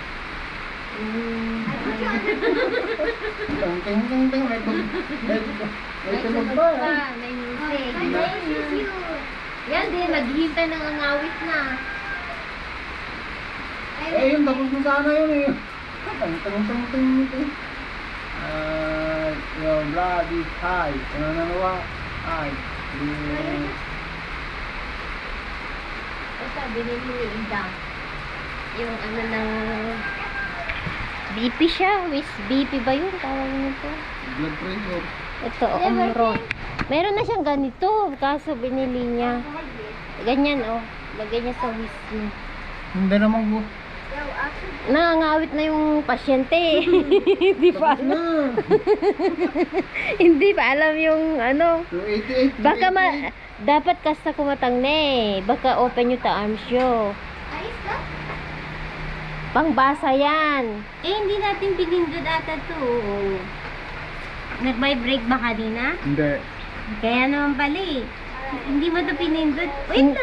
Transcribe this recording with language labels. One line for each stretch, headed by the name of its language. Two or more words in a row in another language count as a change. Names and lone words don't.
Filipino: Ting ting ting may tunog pa. May music. Yan din, naghihintay ng angawit na. Yun, tapos na sana yun eh. Ting.
English: Your blood is high.
Filipino: Ano na nawa? High. Sabi ni Ida, yung ano ng BP siya, BP ba yun? Tawag nito.
English: Blood pressure.
Filipino: Ito, Omron. Meron na siyang ganito, kaso binili niya. Ganyan, lagay niya sa whiskey. Hindi naman po. Nangangawit na yung pasyente. Hindi pa alam. Na. Hindi pa alam yung ano. 288. Baka dapat kasta kumatang na eh. Baka open yung arms yo. Ayos ka? Pangbasa yan. Eh, hindi natin pinindot ata to. Nag-vibrate ba kanina? Hindi. Kaya naman pala eh. Hindi mo to pinindot. Wait lang.